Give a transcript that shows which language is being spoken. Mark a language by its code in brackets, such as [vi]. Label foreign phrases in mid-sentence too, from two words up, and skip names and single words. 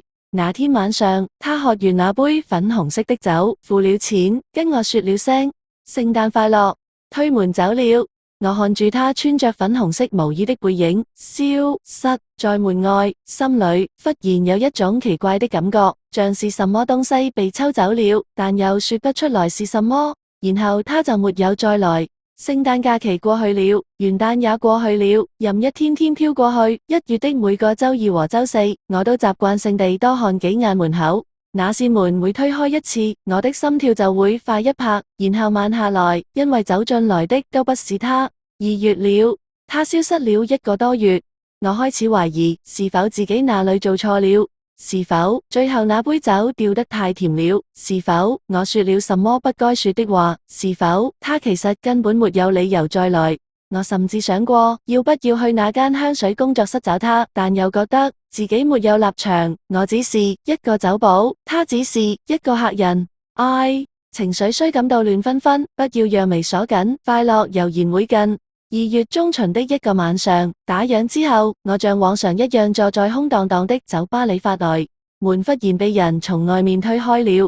[zh] 那天晚上，他喝完那杯粉紅色的酒，付了錢，跟我說了聲聖誕快樂，推門走了。我看住他穿着粉紅色毛衣的背影消失在門外，心裡忽然有一種奇怪的感覺，像是什麼東西被抽走了，但又說不出來是什麼。然後他就沒有再來。聖誕假期過去了，元旦也過去了，任一天天飄過去。1月的每個週2和週4，我都習慣性地多看幾眼門口。那扇門每推開一次，我的心跳就會快一拍，然後慢下來，因為走進來的都不是他。2月了，他消失了1個多月，我開始懷疑是否自己哪裡做錯了。是否最後那杯酒掉得太甜了？是否我說了什麼不該說的話？是否他其實根本沒有理由再來？我甚至想過要不要去那間香水工作室找他，但又覺得自己沒有立場。我只是一個酒保，他只是一個客人。情緒雖感到亂紛紛，不要讓眉鎖緊，快樂悠然會近。2月中旬的一個晚上，打烊之後，我像往常一樣坐在空蕩蕩的酒吧裡發呆，門忽然被人從外面推開了。